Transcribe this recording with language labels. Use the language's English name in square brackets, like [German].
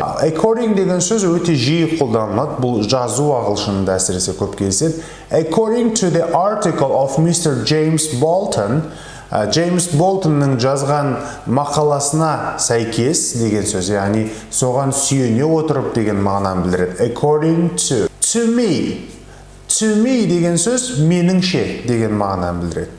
[Kazakh] According деген сөз өте жиі қолданылады. Бұл жазу ағылшынында әсіресе көп кездеседі. [English] According to the article of Mr. [Kazakh] James Bolton, James Boltonның жазған мақаласына сәйкес деген сөз. Яғни соған сүйене отырып деген мағынаны білдіреді. [English] According to me. To me [Kazakh] деген сөз меніңше деген мағынаны білдіреді.